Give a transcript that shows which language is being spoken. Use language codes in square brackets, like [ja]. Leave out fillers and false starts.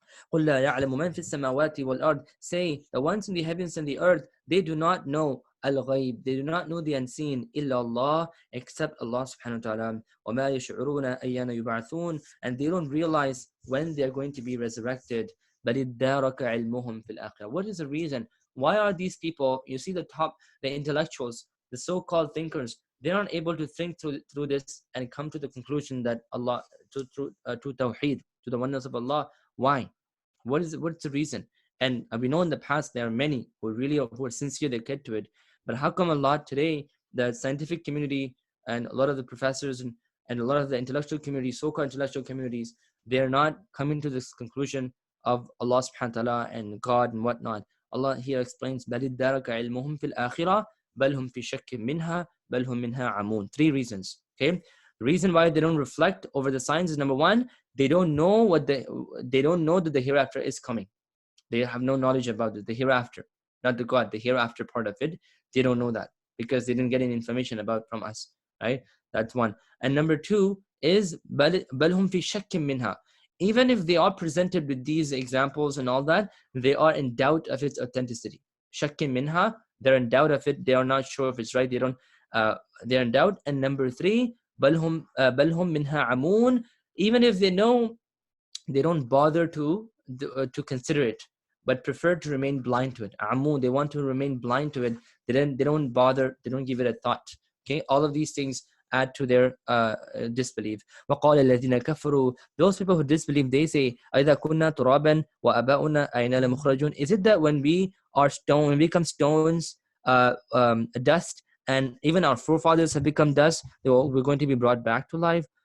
[ar] قُلْ لَا يَعْلَمُ مَنْ فِي السَّمَاوَاتِ وَالْأَرْضِ, [en] say, the ones in the heavens and the earth, they do not know al-ghayb, they do not know the unseen, [ar] إِلَّا اللَّهِ, [en] except Allah subhanahu wa ta'ala. [ar] وَمَا يَشْعُرُونَ أَيَّانَ يُبْعَثُونَ, [en] and they don't realize when they are going to be resurrected. [ar] بَلِ ادَّارَكَ عِلْمُهُمْ فِي الْآخِرَةِ, [en] what is the reason? Why are these people, you see the intellectuals, the so-called thinkers, they aren't able to think through this and come to the conclusion that Allah, to Tawheed, to the oneness of Allah. Why? What's the reason? And we know in the past there are many who are sincere, they get to it. But how come a lot today, the scientific community and a lot of the professors and a lot of the intellectual community, so-called intellectual communities, they're not coming to this conclusion of Allah subhanahu wa ta'ala and God and whatnot? Allah here explains, [ar] بَلِ ادَّارَكَ عِلْمُهُمْ فِي الْآخِرَةِ بَلْ هُمْ فِي شَكٍّ مِّنْهَا بَلْ هُمْ مِنْهَا عَمُونَ. [en] 3 reasons. Okay, the reason why they don't reflect over the signs is, number one, they don't know that the hereafter is coming. They have no knowledge about the hereafter, not the God, the hereafter part of it. They don't know that because they didn't get any information about from us, right? That's one. And number two is [ar] بَلْ هُمْ فِي شَكٍّ مِّنْهَا. [en] Even if they are presented with these examples and all that, they are in doubt of its authenticity. [ar] شَكٍّ مِّنْهَا, [en] they're in doubt of it. They are not sure if it's right. They're in doubt. And number three, [ar] بَلْ هُمْ مِنْهَا عَمُونَ. [en] Even if they know, they don't bother to consider it, but prefer to remain blind to it. Amun, they want to remain blind to it. They don't bother. They don't give it a thought. Okay, all of these things add to their disbelief. [ar] وَقَالَ الَّذِينَ كَفَرُوا, [en] those people who disbelieve, they say, [ar] أَإِذَا كُنَّا تُرَابًا وَأَبَاؤُنَا أَيْنَا لَمُخْرَجُونَ, [en] is it that when we are stone, when we become stones, dust, and even our forefathers have become dust, we're going to be brought back to life?